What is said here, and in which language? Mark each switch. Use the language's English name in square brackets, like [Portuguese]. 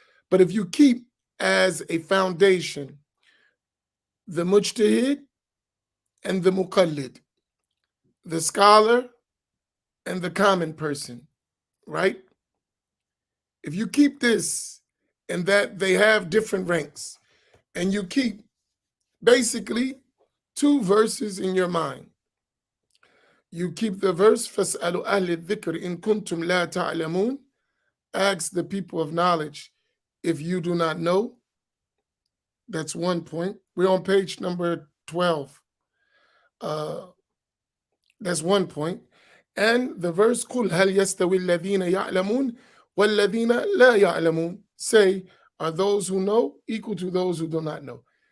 [English] But if you keep as a foundation the mujtahid and the muqallid, the scholar and the common person, right? If you keep this and that they have different ranks, and you keep basically two verses in your mind. You keep the verse, [Arabic] فَاسْأَلُوا أَهْلِ الذِّكْرِ إِن كُنْتُمْ لَا تَعْلَمُونَ. [English] Ask the people of knowledge if you do not know. That's one point. We're on page number 12. That's one point. And the verse, [Arabic] قُلْ هَلْ يَسْتَوِي الَّذِينَ يَعْلَمُونَ وَالَّذِينَ لَا يَعْلَمُونَ. [English] Say, are those who know equal to those who do not know?